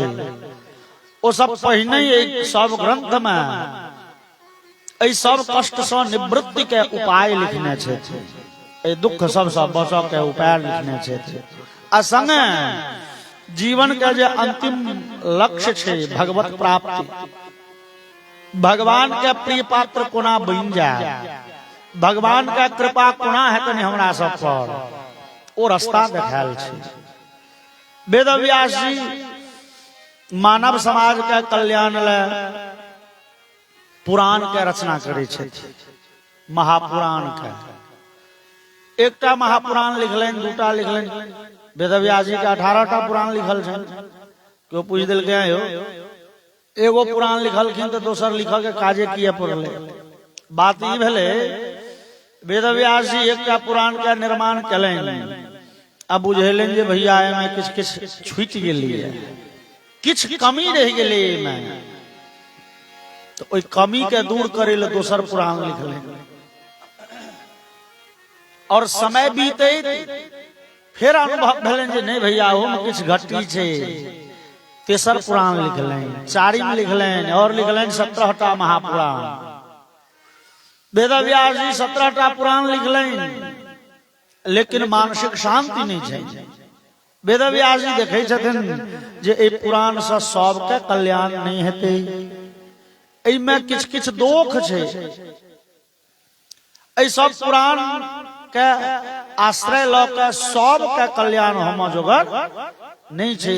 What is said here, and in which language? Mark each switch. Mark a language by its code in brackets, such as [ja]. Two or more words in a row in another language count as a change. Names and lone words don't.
[mai] वो सब पहिने सब ग्रंथ में एहि सब कष्ट से निवृत्ति के उपाय लिखने छथि दुख सब से बचऽ के उपाय लिखने छथि आ संगे जीवन के जे अंतिम लक्ष्य छै भगवत प्राप्ति भगवान के प्रिय पात्र कोना बन जाए भगवान का कृपा कोना है तनी हमरा सब पर ओ रास्ता देखायल छै। वेद व्यास जी मानव समाज के कल्याण ले पुराण के रचना करे छथि, महापुराण के। एकटा महापुराण लिखलनि, दूटा लिखलनि। वेद व्यास जी के 18टा पुराण लिखल छनि। क्यों पूछ दिल के हो एगो पुराण लिखलखिन तो दोसर लिखल के काजे किए पड़ले। बात ई भेले वेद व्यास जी एकटा पुराण के निर्माण कलनि, अब बुझेलनि जे भैया एमे किछ किछ छूटि गेलिए, किछ कमी रह गेलै एमे, तो ओई कमी के दूर करे ले दोसर पुराण लिखलनि। और समय बीते फिर अनुभव भेलनि जे नहीं भैया ओमे किछ घटी छै, तेसर पुराण लिखलनि, चारिम लिखलनि और लिखलनि 17टा महापुराण। वेद व्यास जी 17टा पुराण लिखलनि लेकिन मानसिक शांति नहीं छै। वेद व्यास जी देखै छथिन जे एहि पुराण से सबके कल्याण नहीं हेतै, एहिमे किछ किछ दोष छै। एहि सब पुराण के आश्रय ल के सबके कल्याण होम जोगर नहीं छै।